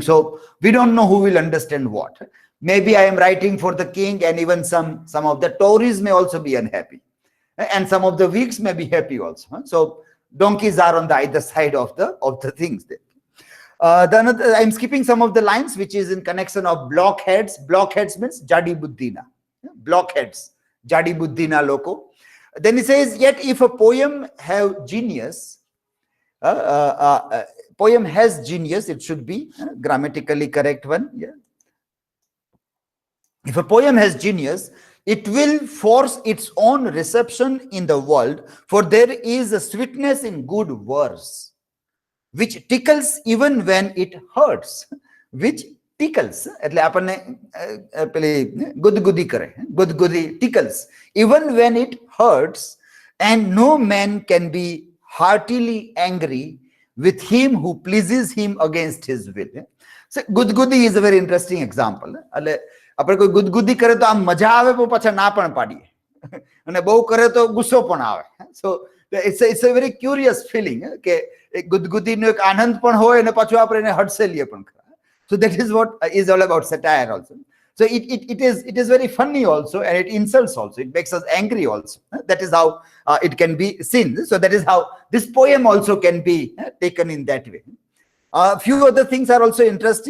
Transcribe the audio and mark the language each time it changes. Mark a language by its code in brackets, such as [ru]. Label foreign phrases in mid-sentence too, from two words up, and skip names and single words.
[en] So we don't know who will understand what. Maybe I am writing for the king, and even some of the Tories may also be unhappy, and some of the Whigs may be happy also. So donkeys are on the either side of the things there. I'm skipping some of the lines, which is in connection of blockheads. Blockheads means [gu] જડ બુદ્ધિના. [en] Blockheads, [gu] જડ બુદ્ધિના લોકો. [en] Then he says, yet if a poem have genius, poem has genius, it should be grammatically correct one. Yeah. If a poem has genius, it will force its own reception in the world, for there is a sweetness in good verse, which tickles even when it hurts. Which tickles, [gu] એટલે આપણને ગુદગુદી કરે, ગુદગુદી [en] tickles even when it hurts, and no man can be heartily angry with him who pleases him against his will. So ગુદગુદી is a very interesting example. [gu] એટલે આપણે કોઈ ગુદગુદી કરે તો આમ મજા આવે, પણ પાછા ના પણ પાડીએ, અને બહુ કરે તો ગુસ્સો પણ આવે. [en] So it's a very curious feeling [gu] કે ગુદગુદીનો એક આનંદ પણ હોય અને પાછું આપણે એને હડસેલીએ પણ ખરા. [en] So that is what is all about satire also. So it is very funny also, and it insults also. It makes us angry also. That is how it can be seen. So that is how this poem also can be taken in that way. A few other things are also interesting.